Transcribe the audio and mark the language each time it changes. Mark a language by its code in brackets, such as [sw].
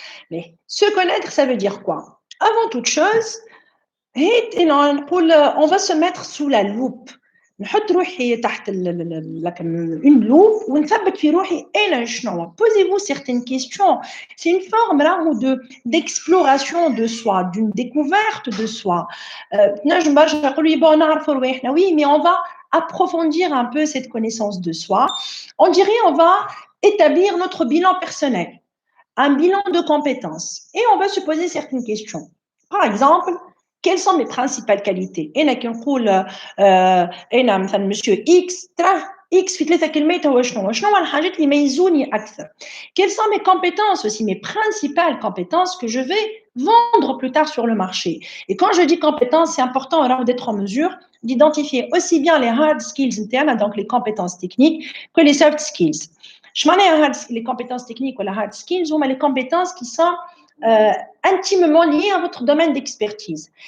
[fr] Mais se connaître, ça veut dire quoi? Avant toute chose, on va se mettre sous la loupe. [ar] نحط روحي تحت une loupe ونثبت في روحي انا شنو. [fr] Posez-vous certaines questions. C'est une forme là d'exploration de soi, d'une découverte de soi. [ar] نجم برشا نقولوا لي [fr] bon [ar] نعرفوا رواحنا, [fr] oui, mais on va approfondir un peu cette connaissance de soi. On dirait on va établir notre bilan personnel, un bilan de compétences, et on va se poser certaines questions. Par exemple, quelles sont mes principales qualités? [ar] أنا كي نقول أنا مثلا monsieur X, تراه X في 3 كلمات هو شنو هو الحاجات اللي يميزوني أكثر. [fr] Quelles sont mes compétences aussi, mes principales compétences que je vais vendre plus tard sur le marché. Et quand je dis compétences, c'est important alors d'être en mesure d'identifier aussi bien les hard skills internes, donc les compétences techniques, que les soft skills. Je m'en ai les compétences techniques ou les hard skills, ou les compétences qui sont intimement liées à votre domaine d'expertise.